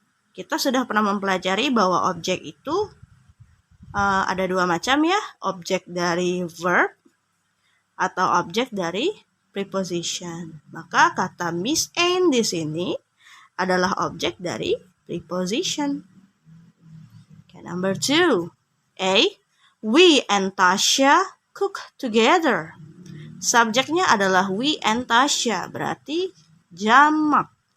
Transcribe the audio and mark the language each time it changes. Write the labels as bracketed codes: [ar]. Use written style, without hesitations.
[id] Kita sudah pernah mempelajari bahwa objek itu ada 2 macam ya, objek dari verb atau objek dari preposition. Maka kata Miss Anne di sini adalah objek dari preposition. [en] Okay, number 2. A. We and Tasha cook together. [id] Subjeknya adalah we and Tasha, berarti jamak.